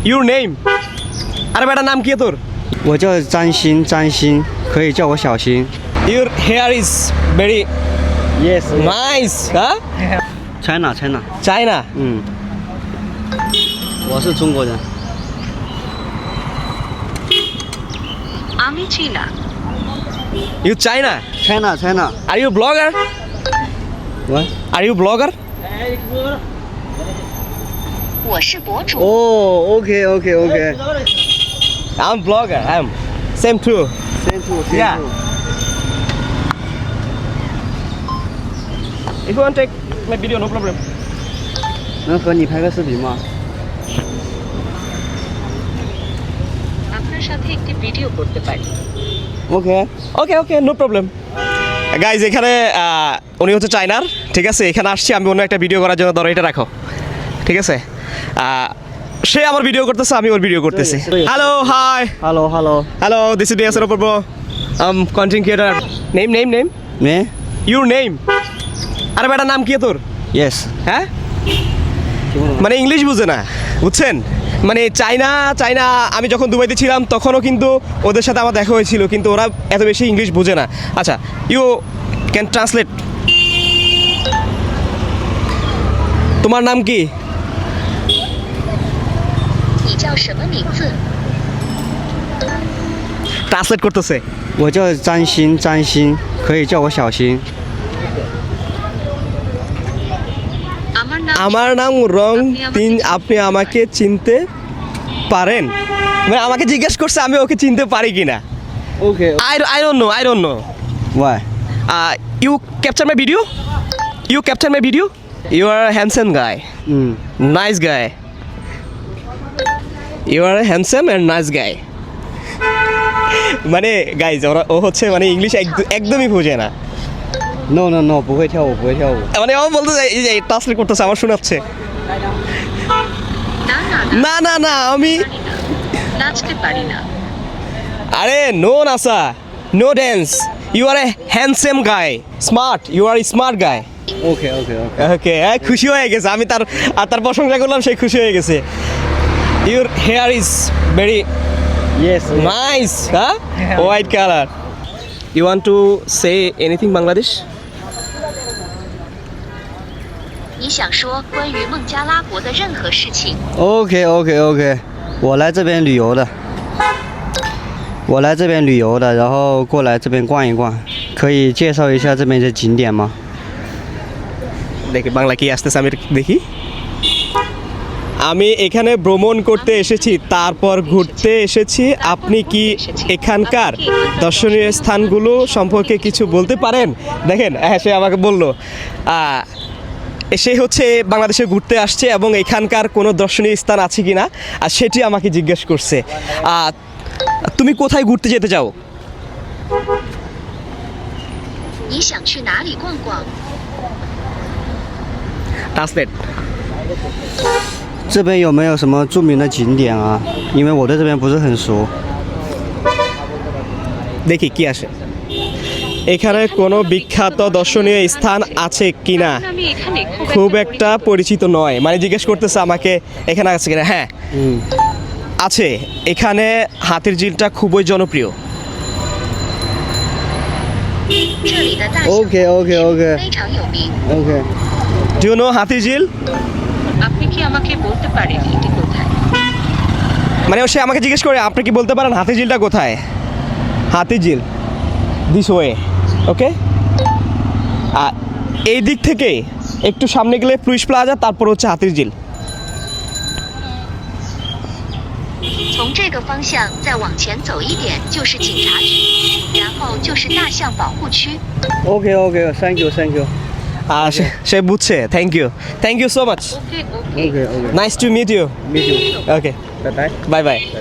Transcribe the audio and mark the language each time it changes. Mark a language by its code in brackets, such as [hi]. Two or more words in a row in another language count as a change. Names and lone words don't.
[en] Your name? [bn] আরে বেটা নাম কি তোর? [zh] 我叫张鑫，可以叫我小新。 [en] Your hair is very Yes. nice, huh? China. China. [zh] 嗯，我是中国人。 [bn] আমি চীনা। [en] You China? China. Are you blogger? What? Are you blogger? [zh] 我是博主。 [en] Oh, okay. I'm blogger. I'm same too. Same too. Yeah. If you want to take my video, no problem. [zh] 能和你拍个视频吗？ [bn] আপনার সাথে একটি ভিডিও করতে পারি। [en] Okay. Okay, no problem. [bn] গাইজ এখানে উনি হচ্ছে চায়নার, ঠিক আছে? এখানে আসছি আমি অন্য একটা ভিডিও করার জন্য, ধরো এটা রাখো, ঠিক আছে? সে আমার ভিডিও করতেছে, আমি ওর ভিডিও করতেছি। [en] Hello, hi. Hello. This is DSR Oppo. Content creator. Name. Me? Your name? [bn] আরে বেটা নাম কি তোর? [en] Yes. [bn] হ্যাঁ, মানে ইংলিশ বুঝে না, বুঝছেন? মানে চায়না আমি যখন দুবাইতে ছিলাম তখনও কিন্তু ওদের সাথে আমার দেখা হয়েছিল, কিন্তু ওরা এত বেশি ইংলিশ বুঝে না। আচ্ছা, [en] you can translate. [bn] তোমার নাম কি? [zh] 你叫什么名字？ [bn] ট্রান্সলেট করতেছে। [zh] 我叫张鑫，可以叫我小新。 [bn] আমার নাম আমার নাম রং তিন, আপনি আমাকে চিনতে পারেন? মানে আমাকে জিজ্ঞেস করছে আমি ওকে চিনতে পারি কিনা। [en] Okay. I don't know. Why? You capture my video? You are a handsome guy. Nice guy. You are a handsome and nice guy. [bn] মানে গাইজ ও হচ্ছে মানে ইংলিশ একদমই বোঝে না। [zh] No，不会跳舞。 [bn] মানে ও বলতে এই যে ট্রান্সলেট করতেছে, আমার শোনাচ্ছে। না আমি নাচতে পারি না। [en] আরে no nasa, no dance. You are a handsome guy, smart, you are smart guy. Okay. [bn] ওকে, খুশি হয়ে গেছে, আমি তার প্রশংসা করলাম, সে খুশি হয়ে গেছে। [en] Your hair is very Yes. নাইস, হ্যাঁ, white color. You want to say anything Bangladesh? [zh] 你想说关于孟加拉国的任何事情？ [en] Okay. [zh] 我来这边旅游的，然后过来这边逛一逛，可以介绍一下这边的景点吗？ [bn] দেখি বাংলা কি আসতেছে, আমি দেখি। আমি এখানে ভ্রমণ করতে এসেছি, তারপর ঘুরতে এসেছি। আপনি কি এখানকার দর্শনীয় স্থানগুলো সম্পর্কে কিছু বলতে পারেন? দেখেন, হ্যাঁ, সে আমাকে বললো সে হচ্ছে বাংলাদেশে ঘুরতে আসছে এবং এখানকার কোনো দর্শনীয় স্থান আছে কি না, আর সেটি আমাকে জিজ্ঞেস করছে। তুমি কোথায় ঘুরতে যেতে চাও? [zh] 你想去哪里逛逛？ [en] ট্রান্সলেট। [zh] 这边有没有什么著名的景点啊？因为我对这边不是很熟。 [bn] দেখি কি আসে। এখানে কোনো বিখ্যাত দর্শনীয় স্থান আছে কিনা? আমি এখানে খুব একটা পরিচিত নয়, মানে জিজ্ঞেস করতেছে আমাকে এখানে আছে কিনা। হ্যাঁ, আছে। এখানে হাতির ঝিলটা খুবই জনপ্রিয়। [zh] 这里的大象 [en] Okay. [zh] 非常有名。 [en] Okay. Do you know হাতির ঝিল? [bn] আপনি কি আমাকে বলতে পারেন এটি কোথায়? মানে সে আমাকে জিজ্ঞেস করে আপনি কি বলতে পারেন হাতির ঝিলটা কোথায়? [en] হাতির ঝিল this way, okay. [bn] আর এই দিক থেকে একটু সামনে গেলে প্লুইস প্লাজা, তারপর হচ্ছে হাতির ঝিল। [zh] 从这个方向再往前走一点就是警察局，然后就是大象保护区。 [en] Okay. Thank you. [bn] সে বুঝছে। [en] thank you so much. ওকে Okay. Nice to meet you. Meet you. ওকে, Bye. Bye bye.